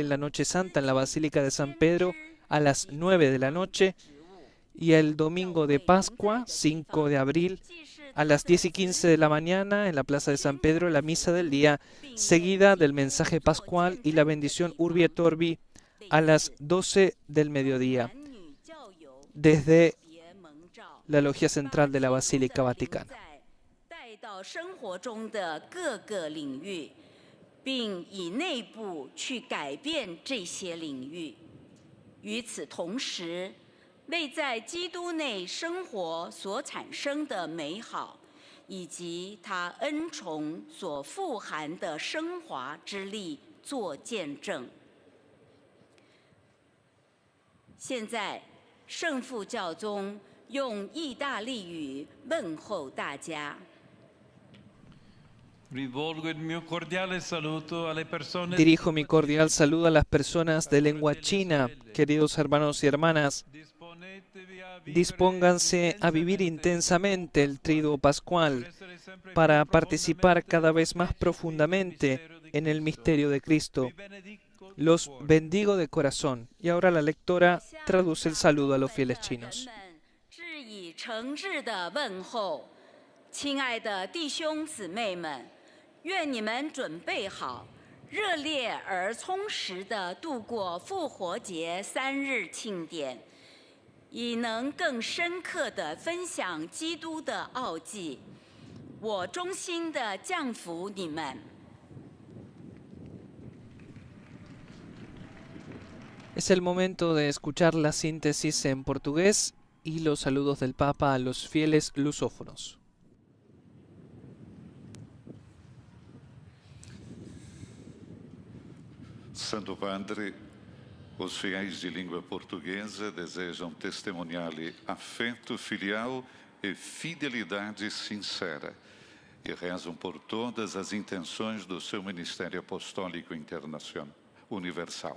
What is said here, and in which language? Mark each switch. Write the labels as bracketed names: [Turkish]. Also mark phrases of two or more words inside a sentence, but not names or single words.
[Spanish] la Noche Santa en la Basílica de San Pedro a las 9 de la noche y el Domingo de Pascua, 5 de abril, a las 10:15 de la mañana en la Plaza de San Pedro, la Misa del Día, seguida del mensaje pascual y la bendición [Latin] Urbi et Orbi [Spanish] a las 12 del mediodía, desde la Logia Central de la Basílica Vaticana. [Chinese] 到生活中的各个领域，并以内部去改变这些领域。与此同时，为在基督内生活所产生的美好，以及他恩宠所富含的升华之力做见证。现在，圣父教宗用意大利语问候大家。 [Spanish] Dirijo mi cordial saludo a las personas de lengua china, queridos hermanos y hermanas. Dispónganse a vivir intensamente el Triduo Pascual para participar cada vez más profundamente en el misterio de Cristo. Los bendigo de corazón. Y ahora la lectora traduce el saludo a los fieles chinos. [Chinese] 亲爱的弟兄姊妹们，愿你们准备好，热烈而充实地度过复活节3日庆典，以能更深刻地分享基督的奥迹。我衷心地降服你们。 [Spanish] Es el momento de escuchar la síntesis en portugués y los saludos del Papa a los fieles lusófonos. [Portuguese] Santo Padre, os fiéis de língua portuguesa desejam testemunhar-lhe afeto filial e fidelidade sincera e rezam por todas as intenções do seu ministério apostólico internacional, universal.